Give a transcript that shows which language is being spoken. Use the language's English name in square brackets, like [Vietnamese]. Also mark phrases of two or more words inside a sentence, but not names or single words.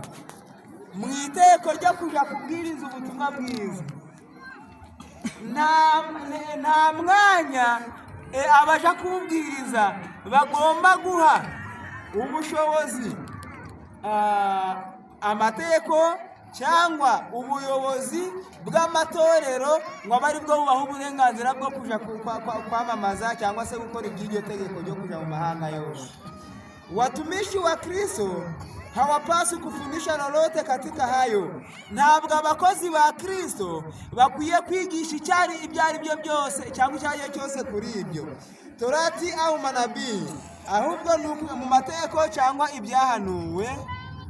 [Kinyarwanda] Mu itegeko ryo kuja kubwiriza ubutumwa bwiza, nta mwanya abaja kubwiriza bagomba guha ubushobozi amategeko cyangwa ubuyobozi bw'amatorero ngo abari bwo bubaha uburenganzira bwo kuja kwamamaza cyangwa se gukora iby'iryo tegeko ryo kuja mu mahanga yose. [Swahili] Watumishi wa Kristo hawapaswi kufundisha lolote katika hayo. [Kinyarwanda] Ntabwo abakozi ba Kristo bakwiye kwigisha ibyo ari byo byose cyangwa icyaje cyose kuri ibyo Torati [Swahili] au manabii, [Kinyarwanda] ahubwo mu mategeko cyangwa ibyahanuwe